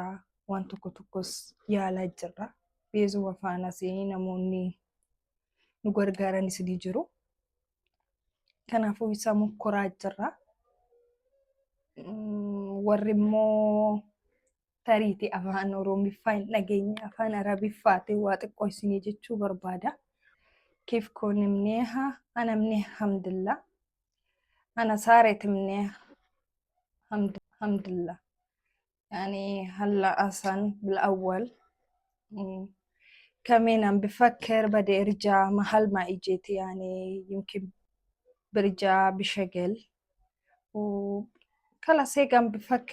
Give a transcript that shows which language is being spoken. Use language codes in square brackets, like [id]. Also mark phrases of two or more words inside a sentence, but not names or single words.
[om] Waan tokko tokkos yaalaa jirra. Beezuma faanas namoonni nu gargaaranis ni jiru. Kanaafuu isa mukkoraa jirra. Warri immoo tariitii afaan Oromiffaa hin dhageenye afaan Arabiffaatiin waa xiqqoo isinii jechuu barbaada. [ar] كيف كون منيحة؟ أنا منيحة الحمد لله. أنا صارت منيحة الحمد لله. يعني هلا أصلا بالأول كمين عم بفكر بدي أرجع محل ما إجيت، يعني يمكن برجع بشغل وخلاص هيك عم بفكر.